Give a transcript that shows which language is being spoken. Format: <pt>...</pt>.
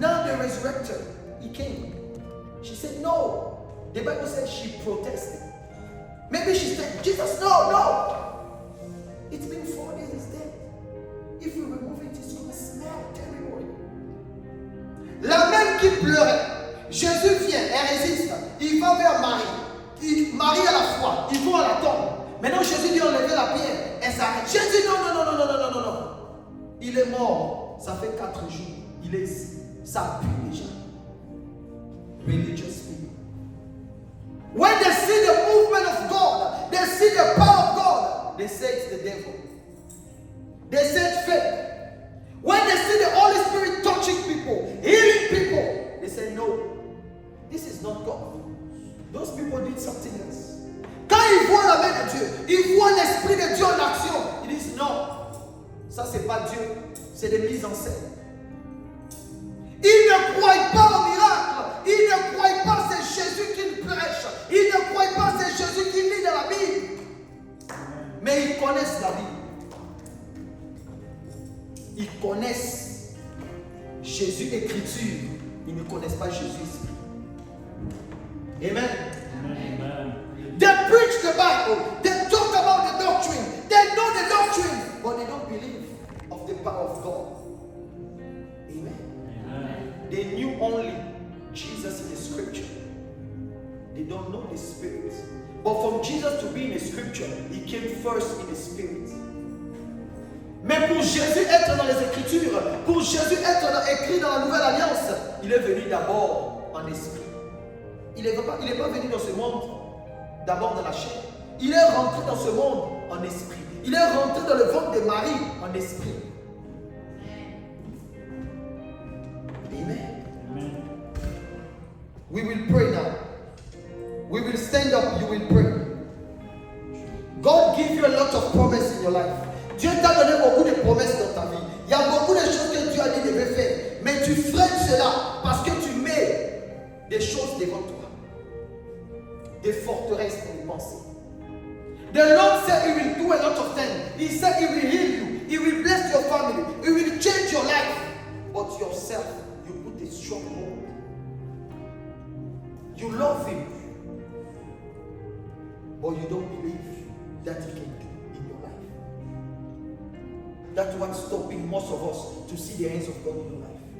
<en>Now the resurrected, he came. She said, no. The Bible says she protested. Maybe she said, Jesus, no, no. It's been 4 days, he's dead. If you remove it, it's going to smell terrible.</en> <fr>La même qui pleurait. Jésus vient, elle résiste. Il va vers Marie. Marie a la foi. Ils vont à la tombe. Maintenant, Jésus dit enlevez la pierre. Elle s'arrête. Jésus, non, non, non, non, non, non, non, non, non. Il est mort. Ça fait 4 jours. Il est ici. Ça pue déjà.</fr> <en>Religious people. When they see the movement of God, they see the power of God, they say it's the devil. They say it's fake. When they see the Holy Spirit touching people, healing people, they say no, this is not God. Those people did something else.</en> <fr>Quand ils voient la main de Dieu, ils voient l'Esprit de Dieu en action, ils disent non, ça c'est pas Dieu, c'est des mises en scène. Ils ne croient pas au miracle, ils ne croient pas c'est Jésus qui prêche, ils ne croient pas c'est Jésus qui lit dans la Bible, mais ils connaissent la Bible. Ils connaissent Jésus écriture, ils ne connaissent pas Jésus esprit. Amen. Amen.</fr> <en>They preach the Bible, they talk about the doctrine, they know the doctrine, but they don't believe of the power of God. Amen. Amen. They knew only Jesus in the scripture. They don't know the spirit. But for Jesus to be in the scripture, he came first in the spirit.</en> <fr>Mais pour Jésus être dans les Écritures, pour Jésus être écrit dans la Nouvelle Alliance, il est venu d'abord en esprit. Il n'est pas venu dans ce monde d'abord dans la chair. Il est rentré dans ce monde en esprit. Il est rentré dans le ventre de Marie en esprit. Amen. Amen.</fr> <en>We will pray now. We will stand up, you will pray. God give you a lot of promise in your life.</en> <fr>Dieu t'a donné beaucoup de promesses dans ta vie. Il y a beaucoup de choses que Dieu a dit de faire. Mais tu freines cela parce que tu mets des choses devant toi. Des forteresses pour les penser.</fr> <en>The Lord said He will do a lot of things. He said He will heal you. He will bless your family. He will change your life. But yourself, you put a stronghold. You love Him. But you don't believe that He can do in your life. That's what's stopping most of us to see the hands of God in your life.</en>